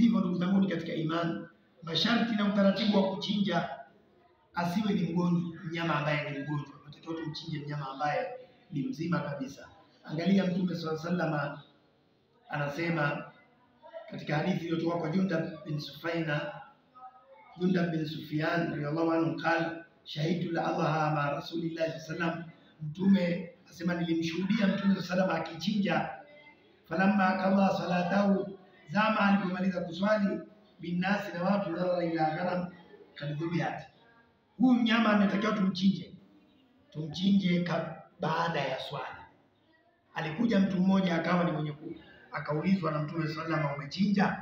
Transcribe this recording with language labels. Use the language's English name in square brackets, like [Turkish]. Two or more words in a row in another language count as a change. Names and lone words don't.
[Swahili] Hivyo ndugu zangu katika imani, masharti na utaratibu wa kuchinja, asiwe ni mnyama ambaye ni mgonjwa. Tunatakiwa tumchinje mnyama ambaye ni mzima kabisa. Angalia Mtume [Arabic] صلى الله عليه وسلم [Swahili] anasema katika hadithi iliyotoka kwa Jundab bin Sufyan [Arabic] رضي الله عنه, قال شهدت الأضحى مع رسول الله صلى الله عليه وسلم. [Swahili] Mtume asema nilimshuhudia Mtume [Arabic] صلى الله عليه وسلم [Swahili] akichinja. [Arabic] فلما قضى صلاته, [Swahili] zama alipomaliza kuswali, [Arabic] binasi [Swahili] na watu, [Arabic] نظر إلى غنم قد ذبحت. [Swahili] Huyu mnyama ametakiwa tumchinje baada ya swala. Alikuja mtu mmoja akawa ni mwenye akaulizwa na Mtume [Arabic] صلى الله عليه وسلم, [Swahili] umechinja?